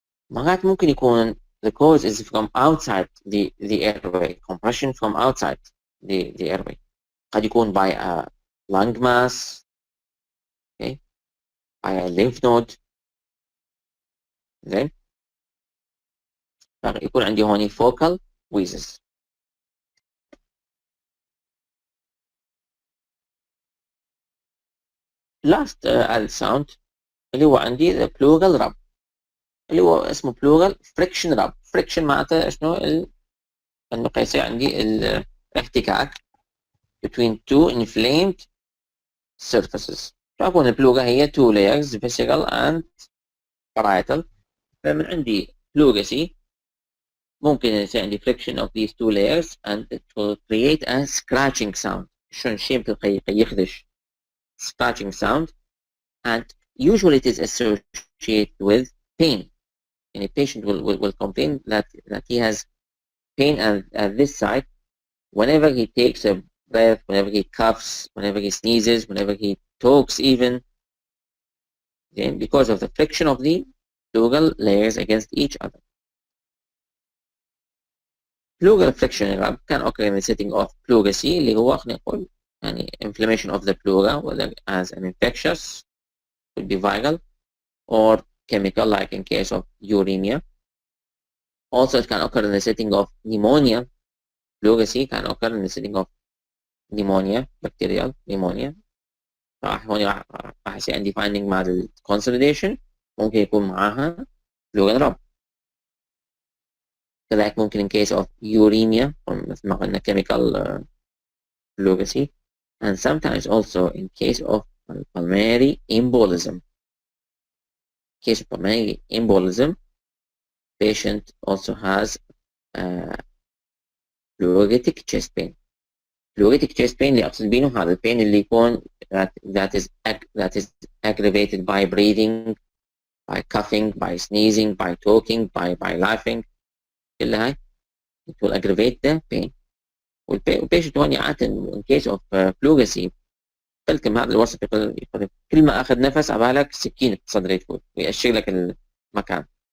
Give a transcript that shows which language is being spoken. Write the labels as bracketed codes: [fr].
[en] مرات ممكن يكون the cause is from outside the airway, compression from outside the airway. قد يكون by a lung mass, okay, by a lymph node. [ar] زين يكون عندي هوني focal wheezes. [en] last added sound اللي هو عندي the pleural rub اللي هو اسمه pleural friction rub. [ar] friction معناته شنو؟ انه يصير عندي الاحتكاك between two inflamed surfaces. [en] فأكون البلوغة هي two layers visceral and parietal. فمن عندي pleurisy ممكن يصير عندي friction of these two layers and it will create a scratching sound. شلون شيء مثل يخدش scratching sound, and usually it is associated with pain. And a patient will complain that he has pain at this side whenever he takes a breath, whenever he coughs, whenever he sneezes, whenever he talks even, okay, because of the friction of the pleural layers against each other. Pleural friction can occur in the setting of pleurisy اللي هو خلينا نقول يعني inflammation of the pleura, whether as an infectious, could be viral, or chemical like in case of uremia. Also it can occur in the setting of pneumonia. Pleurisy can occur in the setting of [ar] نيمونيا بكتيريال نيمونيا، هون راح يصير عندي finding مع الكونسوليديشن، ممكن يكون معاها فلو رب. [en] كذلك ممكن in case of uremia مثل ما قلنا chemical fluorescy, and sometimes also in case of pulmonary embolism. Case of pulmonary embolism, patient also has pleuritic chest pain. Pleuritic chest pain اللي أقصد بينه هذا البين اللي يكون that is aggravated by breathing, by coughing, by sneezing, by talking, by laughing. كل هاي it will aggravate the pain. [ar] والبيشنت هون عادة in case of pleurisy تلكم هذا الوصف يقول كل ما أخذ نفس عبالك سكين في صدره يفوت ويأشر لك المكان.